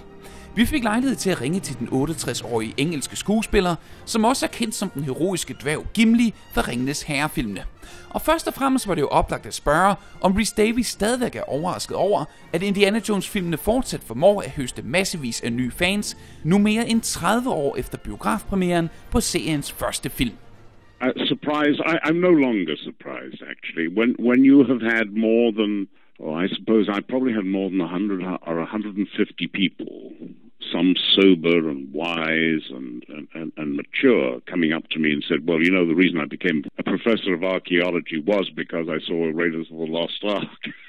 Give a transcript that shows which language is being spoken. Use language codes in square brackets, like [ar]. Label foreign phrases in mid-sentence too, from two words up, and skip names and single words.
[da] Vi fik lejlighed til at ringe til den 68-årige engelske skuespiller, som også er kendt som den heroiske dværg Gimli fra Ringenes Herre-filmene. Og først og fremmest var det jo oplagt at spørge, om Rhys-Davies stadigvæk er overrasket over, at Indiana Jones-filmene fortsat formår at høste massevis af nye fans, nu mere end 30 år efter biografpremieren på seriens første film. [en] Surprised? I'm no longer surprised, actually. When you have had more than, I suppose I probably had more than 100 or 150 people, some sober and wise and mature, coming up to me and said, well, you know, the reason I became a professor of archaeology was because I saw Raiders of the Lost Ark.